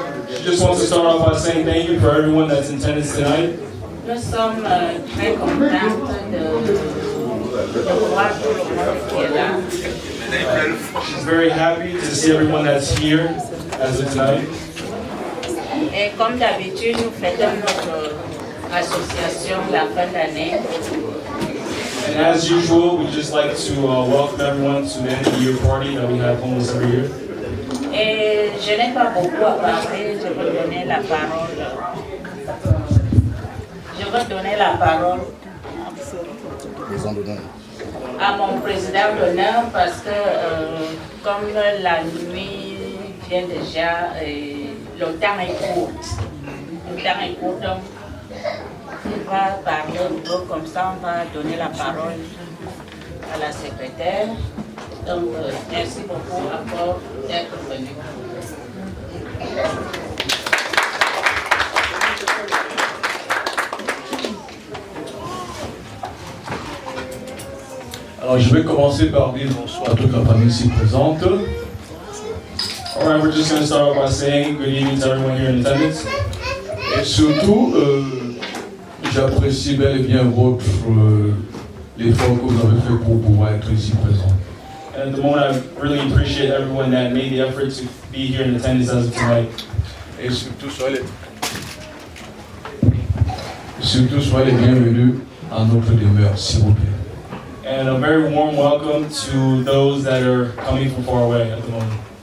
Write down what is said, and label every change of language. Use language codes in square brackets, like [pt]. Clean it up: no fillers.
[en] She just wants to start off by saying thank you for everyone that's in attendance tonight. [fr] Nous sommes très contents de voir tout le monde qui est là. [en] She's very happy to see everyone that's here as of tonight. [fr] Et comme d'habitude, nous fêtons notre association la fin d'année. [en] And as usual, we just like to welcome everyone to the end of the year party that we have almost every year. [fr] Et je n'ai pas beaucoup à parler, je veux donner la parole. Je veux donner la parole à mon président d'honneur parce que comme la nuit vient déjà, le temps est court. Le temps est court, donc il va parler un peu comme ça, on va donner la parole à la secrétaire. Donc merci beaucoup encore d'être venu. Alors je vais commencer par dire bonsoir à toute la famille ici présente. [en] Alright, we're just going to start off by saying good evening to everyone here in attendance. [fr] Et surtout, j'apprécie bel et bien votre l'effort que vous avez fait pour pouvoir être ici présent. [en] And at the moment, I really appreciate everyone that made the effort to be here in attendance as of tonight. [fr] Et surtout, soyez les bienvenus à notre demeure, s'il vous plaît. [en] And a very warm welcome to those that are coming from far away at the moment.